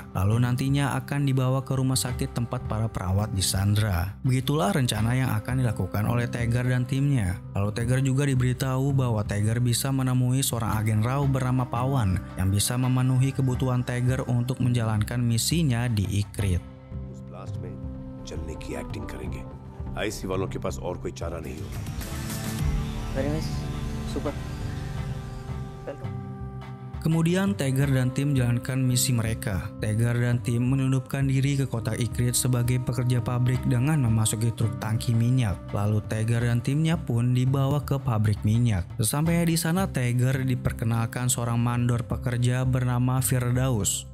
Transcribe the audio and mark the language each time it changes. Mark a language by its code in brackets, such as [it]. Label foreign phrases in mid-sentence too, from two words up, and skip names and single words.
[id] Lalu nantinya akan dibawa ke rumah sakit tempat para perawat disandra. Begitulah rencana yang akan dilakukan oleh Tiger dan timnya. Lalu Tiger juga diberitahu bahwa Tiger bisa menemui seorang agen Rau bernama Pawan yang bisa memenuhi kebutuhan Tiger untuk menjalankan misinya di Ikrit. [hi] उस ब्लास्ट में चलने की एक्टिंग करेंगे। आईसी वालों के पास और कोई चारा नहीं होगा। [en] Very nice. Super. [id] Kemudian Tiger dan tim menjalankan misi mereka. Tiger dan tim menyelundupkan diri ke kota Ikrit sebagai pekerja pabrik dengan memasuki truk tangki minyak. Lalu Tiger dan timnya pun dibawa ke pabrik minyak. Sesampainya di sana, Tiger diperkenalkan seorang mandor pekerja bernama Firdaus.